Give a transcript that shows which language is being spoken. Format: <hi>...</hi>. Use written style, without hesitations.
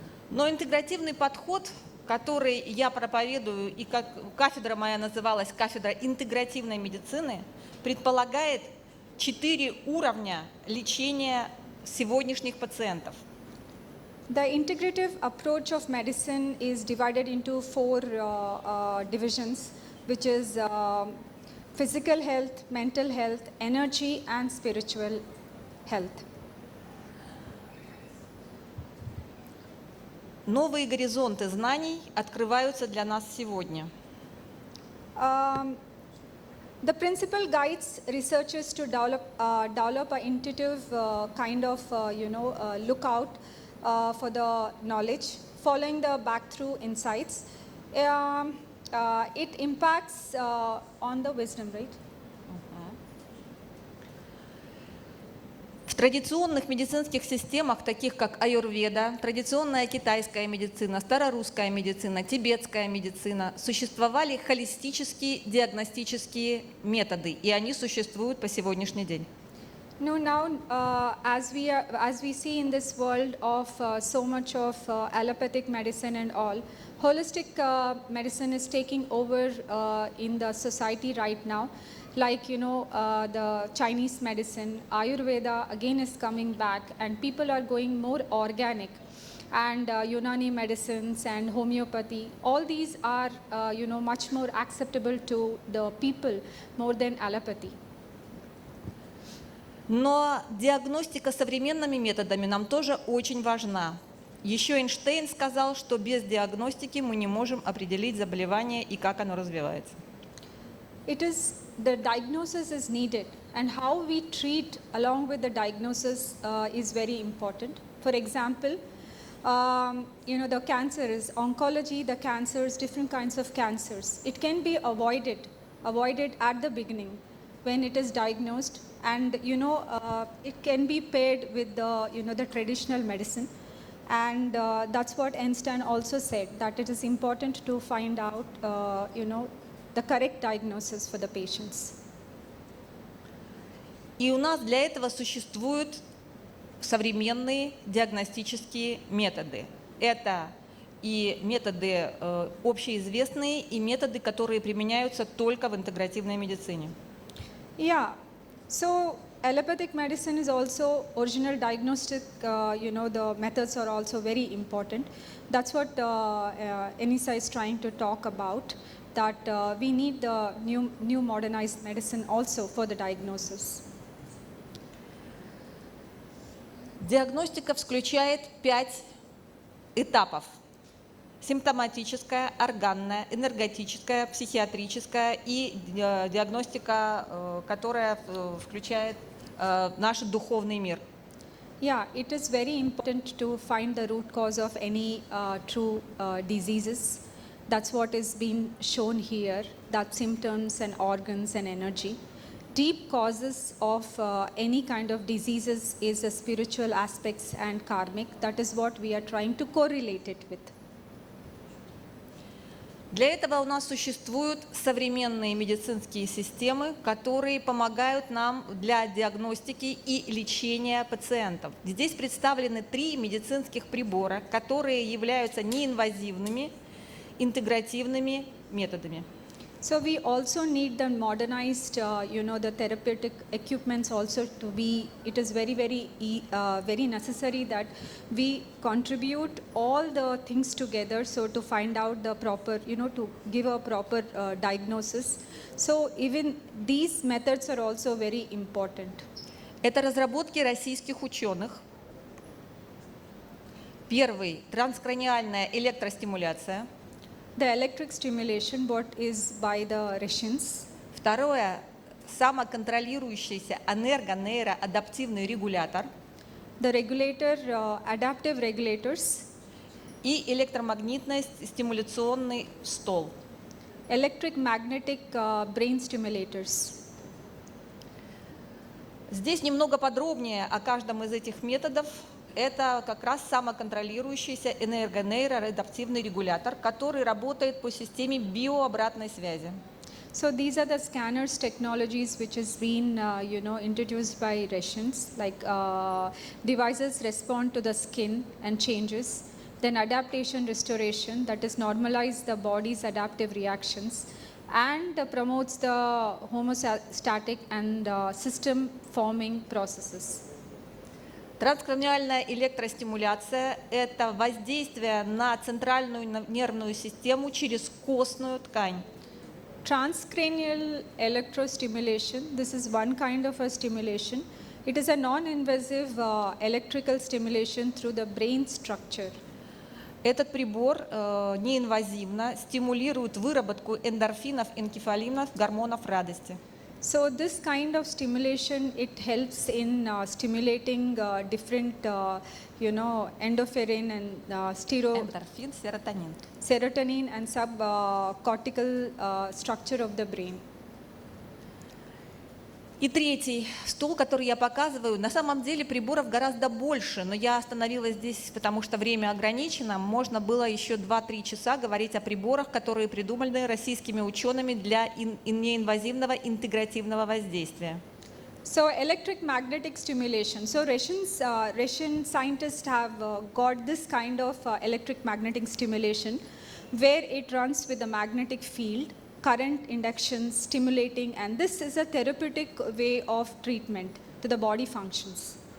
<ru>Но интегративный подход, который я проповедую, и как кафедра моя называлась кафедра интегративной медицины, предполагает 4 уровня лечения сегодняшних пациентов.</ru> <en>The integrative approach of medicine is divided into 4 divisions, which is physical health, mental health, energy, and spiritual health.</en> <ru>Новые горизонты знаний открываются для нас сегодня.</ru> <en>The principle guides researchers to develop an intuitive kind of lookout for the knowledge, following the back-through insights. It impacts on the wisdom, right?</en> <ru>В традиционных медицинских системах, таких как аюрведа, традиционная китайская медицина, старорусская медицина, тибетская медицина, существовали холистические диагностические методы, и они существуют по сегодняшний день.</ru> <en>No, now as we see in this world of so much of allopathic medicine and all, holistic medicine is taking over in the society right now. Like the Chinese medicine, Ayurveda again is coming back, and people are going more organic. And Unani medicines and homeopathy, all these are much more acceptable to the people more than allopathy.</en> <ru>Но диагностика современными методами нам тоже очень важна. Еще Эйнштейн сказал, что без диагностики мы не можем определить заболевание и как оно развивается.</ru> <en>The diagnosis is needed, and how we treat along with the diagnosis is very important. For example, the cancers, oncology, the cancers, different kinds of cancers, it can be avoided at the beginning when it is diagnosed, and it can be paired with the traditional medicine. And that's what Einstein also said, that it is important to find out the correct diagnosis for the patients.</en> <ru>И у нас для этого существуют современные диагностические методы. Это и методы общеизвестные, и методы, которые применяются только в интегративной медицине.</ru> <en>Yeah, so allopathic medicine is also original diagnostic, the methods are also very important. That's what Inessa is trying to talk about, that we need the new modernized medicine also for the diagnosis.</en> <ru>Диагностика включает 5 этапов. Симптоматическая, органная, энергетическая, психиатрическая и диагностика, которая включает наш духовный мир.</ru> <en>Yeah, it is very important to find the root cause of any true diseases. That's what is being shown here, that symptoms and organs and energy. Deep causes of any kind of diseases is the spiritual aspects and karmic. That is what we are trying to correlate it with.</en> <ru>Для этого у нас существуют современные медицинские системы, которые помогают нам для диагностики и лечения пациентов. Здесь представлены 3 медицинских прибора, которые являются неинвазивными, интегративными методами.</ru> <en>So we also need the modernized, the therapeutic equipments also to be, it is very, very necessary that we contribute all the things together, so to find out the proper, to give a proper diagnosis. So even these methods are also very important.</en> <ru>Это разработки российских ученых. Первый – транскраниальная электростимуляция.</ru> <en>The electric stimulation, what is by the Russians.</en> <ru>Второе – самоконтролирующийся энерго-нейроадаптивный регулятор.</ru> <en>The regulator, adaptive regulators.</en> <ru>и электромагнитный стимуляционный стол.</ru> <en>Electric magnetic brain stimulators.</en> <ru>Здесь немного подробнее о каждом из этих методов. Это как раз самоконтролирующийся энергонейроадаптивный регулятор, который работает по системе биообратной связи.</ru> <en>So these are the scanners technologies which has been introduced by Russians, like devices respond to the skin and changes, then adaptation restoration, that is normalize the body's adaptive reactions, and promotes the homeostatic and system forming processes.</en> <ru>Транскраниальная электростимуляция – это воздействие на центральную нервную систему через костную ткань.</ru> <en>Transcranial electrostimulation, this is one kind of a stimulation. It is a non-invasive electrical stimulation through the brain structure.</en> <ru>Этот прибор неинвазивно стимулирует выработку эндорфинов, энкефалинов, гормонов радости.</ru> <en>So this kind of stimulation, it helps in stimulating different, endorphin and</en> <ru>Эндорфин, серотонин.</ru> <en>serotonin and subcortical structure of the brain.</en> <ru>И третий стол, который я показываю, на самом деле приборов гораздо больше, но я остановилась здесь, потому что время ограничено. Можно было еще 2-3 часа говорить о приборах, которые придуманы российскими учеными для неинвазивного интегративного воздействия.</ru> <en>So electric magnetic stimulation. So Russian scientists have got this kind of electric magnetic stimulation where it runs with a magnetic field, current induction, stimulating, and this is a therapeutic way of treatment to the body functions.</en>